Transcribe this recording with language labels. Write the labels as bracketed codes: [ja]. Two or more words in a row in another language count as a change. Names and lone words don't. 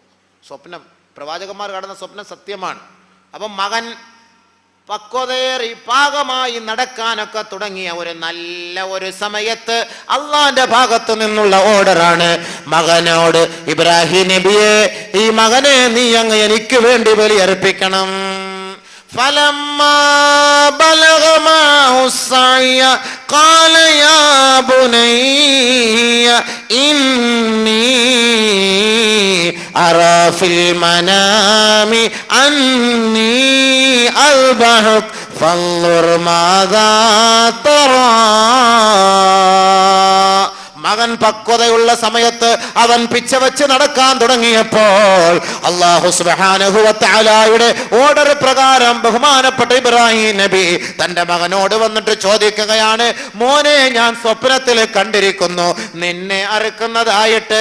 [ml] അല്ലോ, സ്വപ്നം പ്രവാചകന്മാർ കാണുന്ന സ്വപ്നം സത്യമാണ്. അപ്പം മകൻ പക്വതയേറി പാകമായി നടക്കാനൊക്കെ തുടങ്ങിയ നല്ല ഒരു സമയത്ത് അള്ളാന്റെ ഭാഗത്തു നിന്നുള്ള ഓർഡറാണ് മകനോട്, ഇബ്രാഹിം നബിയെ, ഈ മകനെ നീ അങ്ങ് എനിക്ക് വേണ്ടി ബലിയർപ്പിക്കണം. [ar] فلما بلغ معه السعي قال يا بني إني أرى في المنام أني أذبحك فانظر ماذا ترى. [ml] മകൻ പക്വതയുള്ള സമയത്ത് അവൻ പിച്ചവെച്ച് നടക്കാൻ തുടങ്ങിയപ്പോൾ [ar] الله سبحانه وتعالى [ml] ഓർഡർ പ്രകാരം ബഹുമാനപ്പെട്ട ഇബ്രാഹിം നബി തന്റെ മകനോട് വന്നിട്ട് ചോദിക്കുകയാണ്, മോനെ, ഞാൻ സ്വപ്നത്തിൽ കണ്ടിരിക്കുന്നു നിന്നെ അറുക്കുന്നതായിട്ട്.